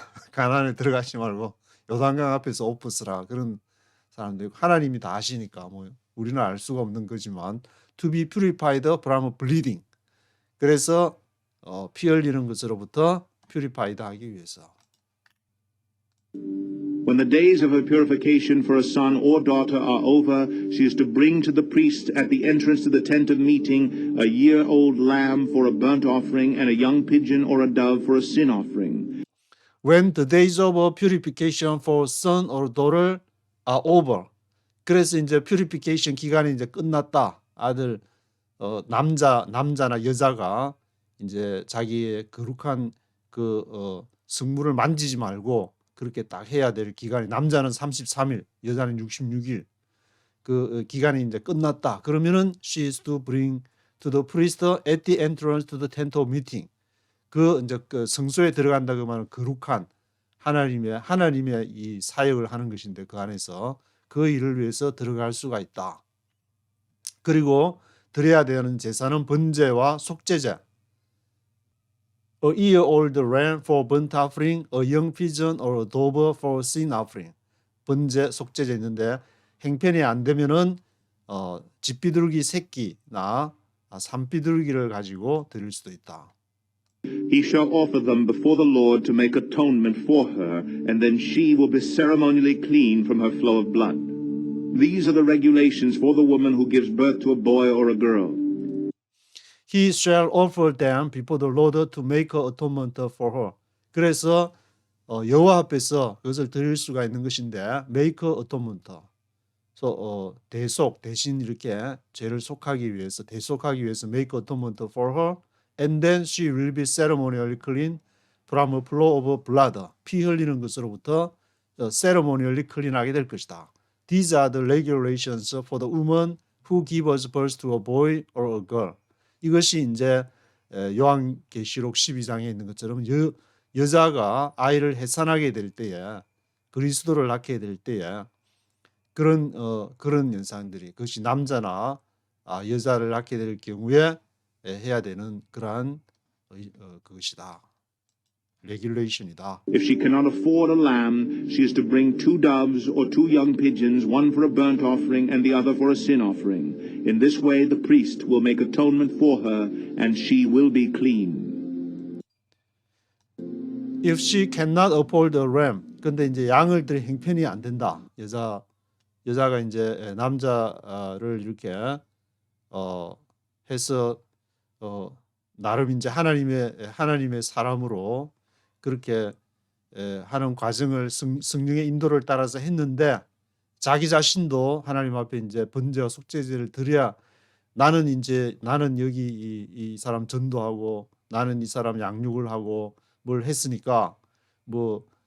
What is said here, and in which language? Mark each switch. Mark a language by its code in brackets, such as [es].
[ko] 가나안에 들어가지 말고 요단강 앞에서 옷 벗으라. 그런 사람들 하나님이 다 아시니까 뭐 우리는 알 수가 없는 거지만 [en] to be purified from bleeding. [ko] 그래서 피 흘리는 것으로부터 purified 하기 위해서. [en] When the days of her purification for a son or daughter are over, she is to bring to the priest at the entrance to the tent of meeting a year-old lamb for a burnt offering and a young pigeon or a dove for a sin offering. When the days of purification for son or daughter are over. [ko] 그래서 이제 purification 기간이 이제 끝났다. 아들 남자나 여자가 이제 자기의 거룩한 성물을 만지지 말고 그렇게 딱 해야 될 기간이 남자는 33일, 여자는 66일. 그 기간이 이제 끝났다. 그러면은 [en] she is to bring to the priest at the entrance to the tent of meeting. [ko] 이제 성소에 들어간다 그러면 거룩한 하나님의 이 사역을 하는 것인데 그 안에서 그 일을 위해서 들어갈 수가 있다. 그리고 드려야 되는 제사는 번제와 속죄제. [en] A year-old ram for burnt offering, a young pigeon or a dove for sin offering. [ko] 번제, 속죄제 있는데 행편이 안 되면은 집비둘기 새끼나 산비둘기를 가지고 드릴 수도 있다. [en] He shall offer them before the Lord to make atonement for her, and then she will be ceremonially clean from her flow of blood. These are the regulations for the woman who gives birth to a boy or a girl. He shall offer them before the Lord to make atonement for her. [ko] 그래서 여호와 앞에서 그것을 드릴 수가 있는 것인데 [en] make atonement. [ko] 그래서 대신 이렇게 죄를 속하기 위해서 [en] make atonement for her. And then she will be ceremonially clean from a flow of blood. [ko] 피 흘리는 것으로부터 [en] ceremonially clean [ko] 하게 될 것이다. [en] These are the regulations for the woman who gives birth to a boy or a girl. [ko] 이것이 이제 요한계시록 12장에 있는 것처럼 여자가 아이를 해산하게 될 때에 그리스도를 낳게 될 때에 그런 현상들이 그것이 남자나 여자를 낳게 될 경우에 해야 되는 그러한 그것이다. regulation이다. [en] If she cannot afford a lamb, she is to bring 2 doves or 2 young pigeons, one for a burnt offering and the other for a sin offering. In this way the priest will make atonement for her, and she will be clean. If she cannot afford a ram, [ko] 근데 이제 양을 드릴 형편이 안 된다. 여자가 이제 남자를 이렇게 해서 나름 이제 하나님의 사람으로 그렇게 하는 과정을 성령의 인도를 따라서 했는데 자기 자신도 하나님 앞에 이제 번제와 속죄제를 드려야 나는 여기 이 사람 전도하고 나는 이 사람 양육을 하고 뭘 했으니까 뭐